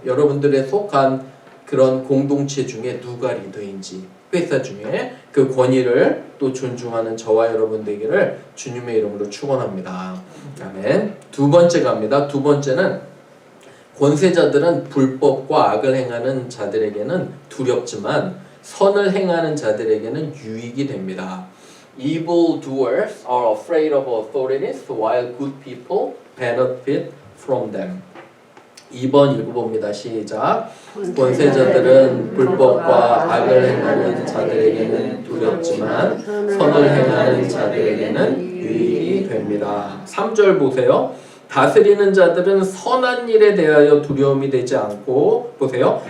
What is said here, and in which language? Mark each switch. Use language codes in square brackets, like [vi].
[ko] 여러분들의 속한 그런 공동체 중에 누가 리더인지 회사 중에 그 권위를 또 존중하는 저와 여러분 되기를 주님의 이름으로 축원합니다. 아멘. 두 번째 갑니다. 두 번째는 권세자들은 불법과 악을 행하는 자들에게는 두렵지만 선을 행하는 자들에게는 유익이 됩니다. [en] Evil doers are afraid of authorities while good people benefit from them. [ko] 2번 읽어봅니다. 시작. 권세자들은 불법과 악을 행하는 자들에게는 두렵지만 선을 행하는 자들에게는 유익이 됩니다. 3절 보세요. 다스리는 자들은 선한 일에 대하여 두려움이 되지 않고 보세요.